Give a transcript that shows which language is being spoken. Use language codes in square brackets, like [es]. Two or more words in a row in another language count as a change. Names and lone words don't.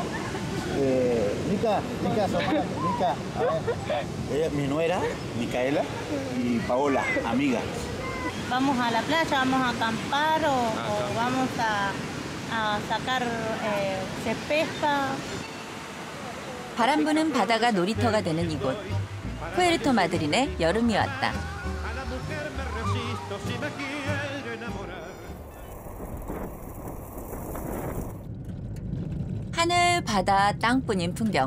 [es] Mica, Mica, a ver. Ella es mi nuera, Micaela, y Paola, amiga. ¿Vamos a la playa, vamos a acampar o vamos a sacar, se pesca? [ko] 바람 부는 바다가 놀이터가 되는 이곳. 푸에르토 마드린에 여름이 왔다. 하늘, 바다, 땅뿐인 풍경.